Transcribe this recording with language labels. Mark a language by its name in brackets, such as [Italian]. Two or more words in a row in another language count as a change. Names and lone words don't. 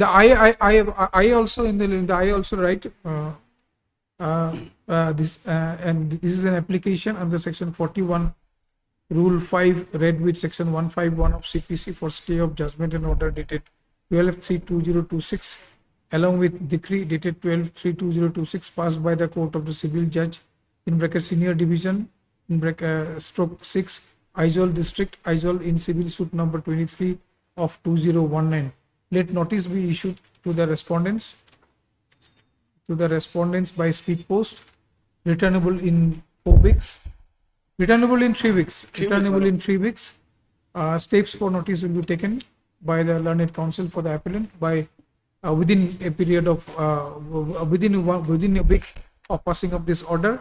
[English] The I also in the I also write this and this is an application under section 41 rule 5 read with section 151 of CPC for stay of judgment and order dated 12/3/2026 along with decree dated 12/3/2026 passed by the court of the civil judge in bracket senior division in bracket stroke 6 Aizawl district Aizawl in civil suit number 23 of 2019. Let notice be issued to the respondents by speed post, returnable in 4 weeks, returnable in 3 weeks, returnable in 3 weeks. Steps for notice will be taken by the learned counsel for the appellant by within a period of within a week of passing of this order.